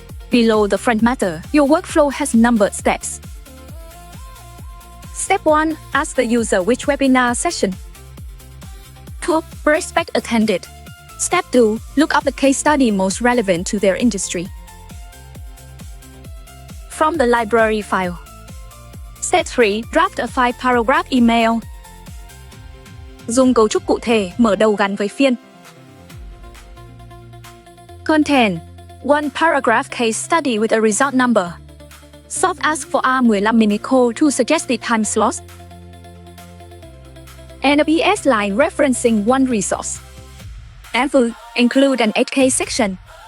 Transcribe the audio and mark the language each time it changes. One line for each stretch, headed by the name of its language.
English: Below the front matter, your workflow has numbered steps. Step 1. Ask the user which webinar session. 2. Prospect attended. Step 2. Look up the case study most relevant to their industry from the library file. Step 3. Draft a 5-paragraph email.
Vietnamese: Dùng cấu trúc cụ thể, mở đầu gắn với phiên.
English: Content: 1 paragraph case study with a result number. Soft ask for a 15-minute call to suggested time slots. And a PS line referencing one resource. And include an 8K section.